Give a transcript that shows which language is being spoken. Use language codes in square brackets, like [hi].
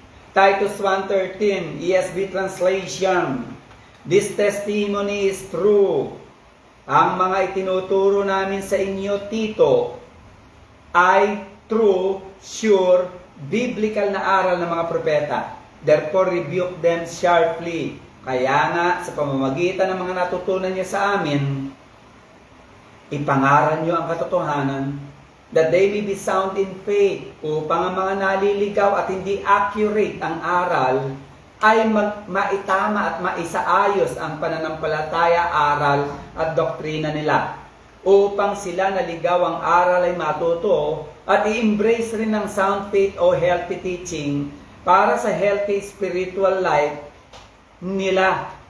[en] Titus 1:13, ESV translation, this testimony is true. [tl] Ang mga itinuturo namin sa inyo, Tito, ay true, sure, biblical na aral ng mga propeta. [en] Therefore, rebuke them sharply. [tl] Kaya nga, sa pamamagitan ng mga natutunan niyo sa amin, ipangaral niyo ang katotohanan, [en] that they may be sound in faith, [tl] upang ang mga naliligaw at hindi accurate ang aral ay maitama at maisaayos ang pananampalataya, aral at doktrina nila, upang sila naligaw ang aral ay matuto at i-embrace rin ng sound faith o healthy teaching para sa healthy spiritual life nila.